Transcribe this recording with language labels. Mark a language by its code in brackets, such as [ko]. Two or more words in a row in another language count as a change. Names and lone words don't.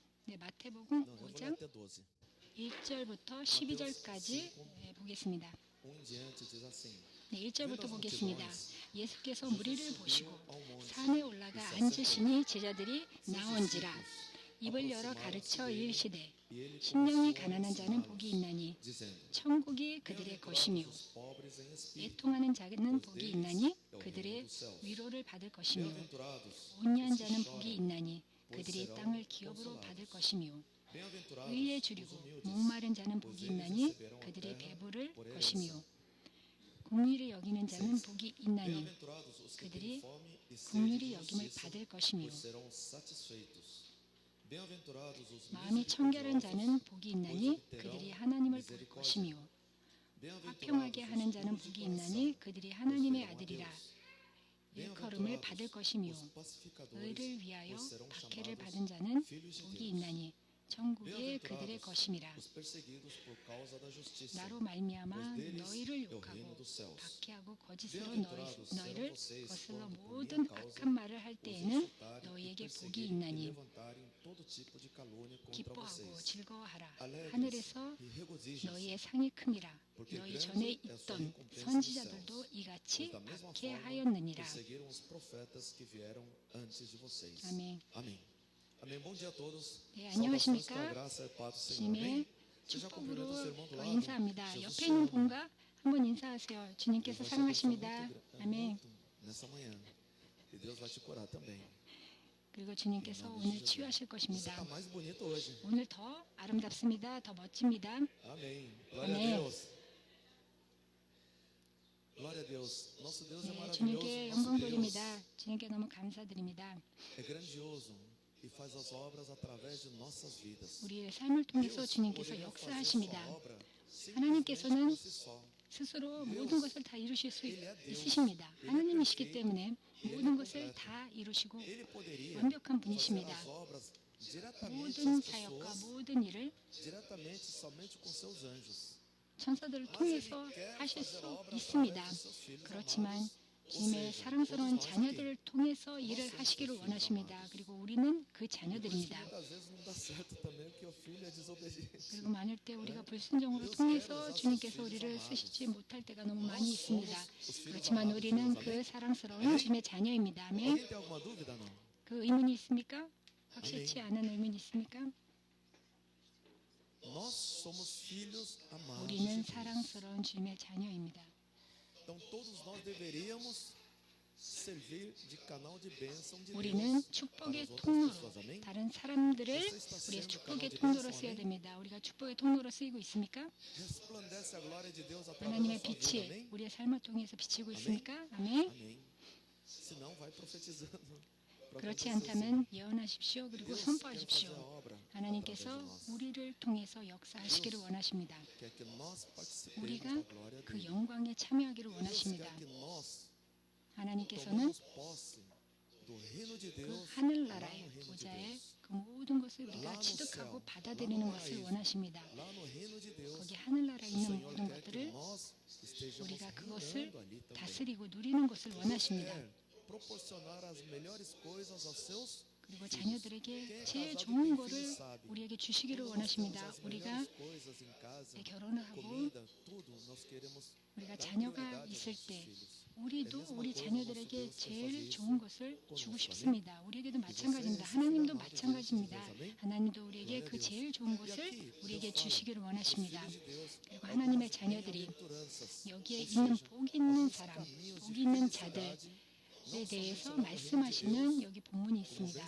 [ko] 네, 마태복음 [pt] Não, eu vou ler [ko] 5장 [pt] até 12. [ko] 1절부터 12절까지 보겠습니다. [pt] 1 em diante diz assim: [ko] 네, 1절부터 [pt] Vendo as [ko] 보겠습니다. [pt] multidões, [ko] 예수께서 Jesus 무리를 [pt] subiu [ko] 보시고 [pt] ao monte [ko] 산에 올라가 [pt] e se [ko] 앉으시니 제자들이 [pt] Seus [ko] 나온지라. [pt] discípulos [ko] 입을 열어 [pt] aproximaram-se [ko] 가르쳐 [pt] dele, [ko] 이르시되 [pt] e ele [ko] 심령이 [pt] começou a [ko] 가난한 자는 복이 있나니 [pt] ensiná-los, dizendo: [ko] 천국이 그들의 것이며 [pt] Bem-aventurados os pobres em espírito, [ko] 애통하는 자는 복이 [pt] pois [ko] 있나니 [pt] deles é o reino [ko] 그들의 [pt] dos céus. [ko] 위로를 받을 것이며 [pt] Bem-aventurados [ko] 온유한 [pt] os que [ko] 자는 [pt] choram, [ko] 복이 있나니 [pt] pois [ko] 그들이 [pt] serão [ko] 땅을 기업으로 [pt] consolados. [ko] 받을 것이며 [pt] Bem-aventurados [ko] 의에 [pt] os [ko] 주리고 [pt] humildes, [ko] 목마른 자는 [pt] pois [ko] 복이 [pt] eles [ko] 있나니 [pt] receberão a [ko] 그들이 [pt] terra [ko] 배부를 [pt] por [ko] 것이며 [pt] herança. [ko] 긍휼히 여기는 자는 복이 있나니 [pt] Bem-aventurados os que têm [ko] 그들이 [pt] fome e sede [ko] 긍휼히 [pt] de [ko] 여김을 [pt] justiça, [ko] 받을 것이며 [pt] pois serão satisfeitos. Bem-aventurados os [ko] 마음이 청결한 자는 [pt] misericordiosos, [ko] 복이 [pt] pois [ko] 있나니 [pt] obterão [ko] 그들이 하나님을 볼 [pt] misericórdia. [ko] 것이며 [pt] Bem-aventurados [ko] 화평하게 [pt] os [ko] 하는 자는 [pt] puros de [ko] 복이 [pt] coração, [ko] 있나니 그들이 [pt] pois [ko] 하나님의 [pt] verão a [ko] 아들이라. [pt] Deus. [ko] 일컬음을 받을 [pt] Bem-aventurados [ko] 것이며 [pt] os pacificadores, [ko] 의를 위하여 [pt] pois serão [ko] 박해를 [pt] chamados [ko] 받은 자는 [pt] filhos de [ko] 복이 [pt] Deus. [ko] 있나니 천국이 그들의 [pt] Bem-aventurados [ko] 것임이라. [pt] os perseguidos por causa da justiça, [ko] 나로 말미암아 [pt] pois deles [ko] 너희를 [pt] é o reino [ko] 욕하고 [pt] dos céus. [ko] 박해하고 거짓으로 [pt] Bem-aventurados serão [ko] 너희를 [pt] vocês [ko] 거슬러 [pt] quando por [ko] 모든 [pt] minha causa [ko] 악한 말을 할 [pt] os [ko] 때에는 [pt] insultarem e [ko] 너희에게 복이 [pt] perseguirem e [ko] 있나니 [pt] levantarem todo tipo de calúnia contra [ko] 기뻐하고 [pt] vocês. [ko] 즐거워하라. [pt] Alegres [ko] 하늘에서 [pt] e regozijem-se, [ko] 너희의 상이 크니라. [pt] porque [ko] 너희 [pt] grande [ko] 전에 [pt] é a sua [ko] 있던 [pt] recompensa nos [ko] 선지자들도 [pt] céus. [ko] 이같이 [pt] Pois da mesma forma [ko] 박해하였느니라. [pt] perseguiram os profetas que vieram antes de vocês. [ko] 아멘. [pt] Amém. Amém. Bom dia a todos. [ko] 네, [pt] Saudações com a [ko] 안녕하십니까? [pt] graça e paz do Senhor. [ko] 주님의 [pt] Amém. Você já cumprimentou o [ko] 축복으로 [pt] seu irmão do lado? [ko] 인사합니다. Jesus 옆에 [pt] te [ko] 있는 [pt] ama. [ko] 분과 한번 인사하세요. 주님께서 [pt] Deus vai te abençoar [ko] 사랑하십니다. [pt] muito, [ko] 아멘. [pt] muito nessa manhã. E Deus vai te curar também. [ko] 그리고 주님께서 오늘 치유하실 [pt] Você [ko] 것입니다. [pt] está mais bonito hoje. [ko] 오늘 더 아름답습니다. 더 멋집니다. [pt] Amém. Glória Amém. a Deus. Glória a Deus. Nosso Deus é [ko] 네, [pt] maravilhoso. [ko] 주님께 [pt] Nosso [ko] 영광 Deus 돌립니다. 주님께 너무 감사드립니다. [pt] é grandioso e faz as obras através de nossas vidas. [ko] 우리의 삶을 통해서 Deus 주님께서 [pt] poderia fazer sua [ko] 역사하십니다. [pt] obra simplesmente [ko] 하나님께서는 [pt] por si só. [ko] 스스로 모든 것을 다 이루실 수 [pt] Ele é Deus. [ko] 있으십니다. [pt] Ele é [ko] 하나님이시기 [pt] perfeito. [ko] 때문에 [pt] Ele é [ko] 모든 것을 [pt] completo. [ko] 다 이루시고 [pt] Ele poderia [ko] 완벽한 [pt] fazer [ko] 분이십니다. [pt] as obras diretamente [ko] 모든 [pt] às [ko] 사역과 [pt] pessoas, [ko] 모든 일을 [pt] diretamente somente com seus anjos. [ko] 천사들을 통해서 하실 수 있습니다. 그렇지만 주님의 사랑스러운 자녀들을 통해서 일을 하시기를 원하십니다. 그리고 우리는 그 자녀들입니다. [pt] Muitas vezes não dá certo também porque o filho é desobediente. [ko] 그리고 많을 때 우리가 불순종으로 통해서 주님께서 우리를 쓰시지 못할 때가 너무 많이 있습니다. 그렇지만 우리는 그 사랑스러운 주님의 자녀입니다. 아멘. [pt] Alguém tem alguma dúvida não? [ko] 그 의문이 있습니까? 확실치 않은 의문이 있습니까? [pt] Nós somos filhos amados de [ko] 우리는 Deus. 사랑스러운 주님의 자녀입니다. [pt] Então todos nós deveríamos servir de canal de bênção de [ko] 우리는 [pt] Deus para [ko] 축복의 [pt] as outras [ko] 통로로 [pt] pessoas. Amém? [ko] 다른 사람들을 우리의 축복의 통로로 쓰어야 됩니다. 우리가 축복의 통로로 쓰이고 있습니까? [pt] Resplandece a glória de Deus através da [ko] 하나님의 [pt] sua vida. [ko] 빛이 [pt] Amém? [ko] 우리의 삶을 통해서 비치고 있습니까? 아멘. [pt] Amém. Senão vai profetizando. [ko] 그렇지 [pt] Para acontecer [ko] 않다면 예언하십시오. 그리고 [pt] Deus quer fazer a [ko] 선포하십시오. [pt] obra [ko] 하나님께서 [pt] através de nós. [ko] 우리를 통해서 역사하시기를 원하십니다. [pt] Quer que nós participemos [ko] 우리가 [pt] da glória [ko] 그 [pt] dele. [ko] 영광에 참여하기를 Deus 원하십니다. [pt] quer que nós [ko] 하나님께서는 [pt] tomemos posse do reino de [ko] 그 [pt] Deus lá no [ko] 하늘나라의 [pt] reino de [ko] 보좌에 Deus. 그 모든 것을 [pt] lá [ko] 우리가 [pt] no [ko] 취득하고 [pt] céu, [ko] 받아들이는 [pt] lá no [ko] 것을 [pt] paraíso, [ko] 원하십니다. [pt] lá no reino de Deus. [ko] 거기 하늘나라에 [pt] O [ko] 있는 [pt] Senhor [ko] 모든 [pt] quer que [ko] 것들을 [pt] nós estejamos [ko] 우리가 그것을 [pt] reinando ali também. [ko] 다스리고 누리는 것을 Deus 원하십니다. [pt] quer proporcionar as melhores coisas aos seus [ko] 그리고 [pt] filhos. [ko] 자녀들에게 [pt] Quem é [ko] 제일 [pt] casado [ko] 좋은 [pt] tem [ko] 거를 [pt] filho sabe. [ko] 우리에게 주시기를 [pt] Quando nós temos [ko] 원하십니다. [pt] as [ko] 우리가 [pt] melhores coisas em casa, [ko] 결혼을 하고 [pt] comida, tudo, nós queremos [ko] 우리가 [pt] dar [ko] 자녀가 [pt] prioridade aos [ko] 있을 [pt] nossos [ko] 때 [pt] filhos. [ko] 우리도 우리 자녀들에게 제일 좋은 좋은 것을 것을 주고 주고 싶습니다. 우리에게도 마찬가지입니다. 하나님도 마찬가지입니다. 아멘. 하나님도 우리에게 그 제일 좋은 것을 우리에게 주시기를 원하십니다. 그리고 하나님의 자녀들이 여기에 있는 복 있는 사람, 복 있는 자들에 대해서 말씀하시는 여기 본문이 있습니다.